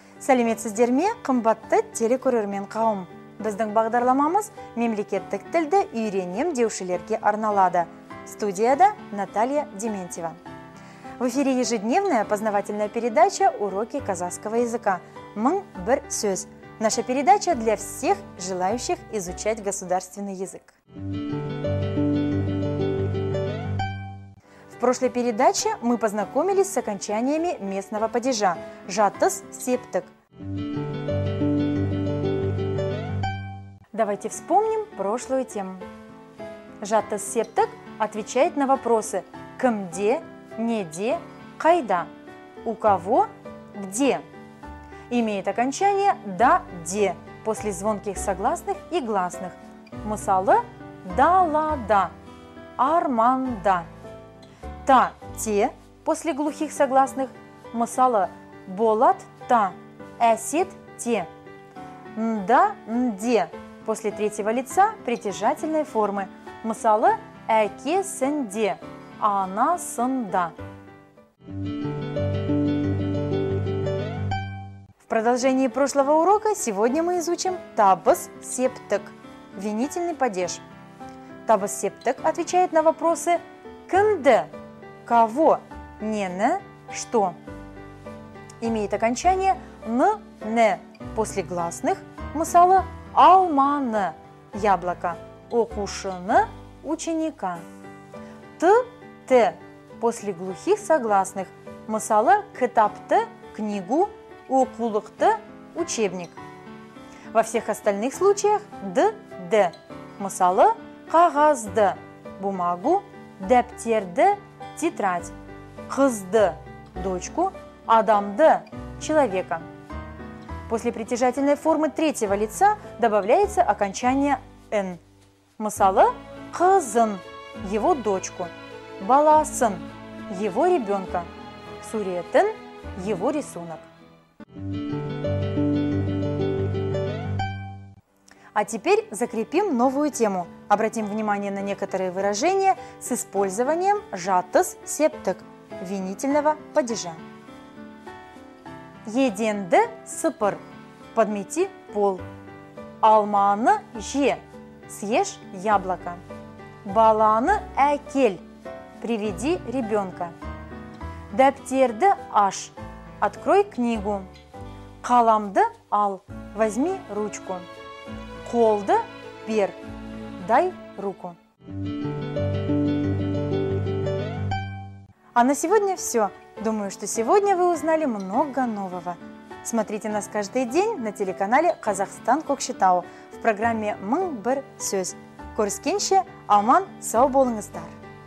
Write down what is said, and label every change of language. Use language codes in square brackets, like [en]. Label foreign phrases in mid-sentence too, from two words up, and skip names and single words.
[kk] Сәлеметсіздер ме, қымбатты телекөрермен қауым. Біздің бағдарламамыз мемлекеттік тілді үйренем деушілерге арналады. Студияда Наталья Дементьева. [ru] В эфире ежедневная познавательная передача «Уроки казахского языка». [kk] Мың бір сөз. [ru] Наша передача для всех желающих изучать государственный язык. В прошлой передаче мы познакомились с окончаниями местного падежа [kk] «жатыс септік». [ru] Давайте вспомним прошлую тему. «Жатыс септік» отвечает на вопросы [kk] «кімде», «неде», «қайда», [ru] «у кого», «где». Имеет окончание «да-де» после звонких согласных и гласных. [kk] Мысалы «да-ла-да», «арманда». [ru] «Та-те» после глухих согласных. [kk] Мысалы «болат-та», «әсет-те». [ru] «нда-нде» после третьего лица притяжательной формы. [kk] Мысалы «әке-сінде», «ана-сында». [ru] В продолжении прошлого урока сегодня мы изучим [kk] табыс септік, [ru] винительный падеж. [kk] Табыс септік [ru] отвечает на вопросы «кімді», «кого», «нені», «что». Имеет окончание «н-не» после гласных. [kk] Мысалы «алманы», «яблоко», «оқушыны», [ru] «ученика». «т-те» после глухих согласных. [kk] Мысалы «кітапты», [ru] «книгу», «оқулықты», «учебник». Во всех остальных случаях «д-де». [kk] Мысалы «қағазды», «бумагу», «дәптерді», «тетрадь», «қызды», «дочку», «адамды», [ru] «человека». После притяжательной формы третьего лица добавляется окончание «н». [kk] Мысалы «қызын», [ru] «его дочку», «баласын», «его ребенка», «суретін», «его рисунок». А теперь закрепим новую тему. Обратим внимание на некоторые выражения с использованием [kk] жатыс септік, [ru] винительного падежа. [kk] Еденді сыпыр, [ru] подмети пол. [kk] Алманы же, [ru] съешь яблоко. [kk] Баланы әкел, [ru] приведи ребенка. [kk] Дәптерді аш, [ru] открой книгу. [kk] Қаламды ал, [ru] возьми ручку. [kk] Қолды бер, [ru] дай руку. А на сегодня все. Думаю, что сегодня вы узнали много нового. Смотрите нас каждый день на телеканале «Казахстан Көкшетау» в программе «Мың бір сөз». [kk] Көріскенше аман сау болыңыздар.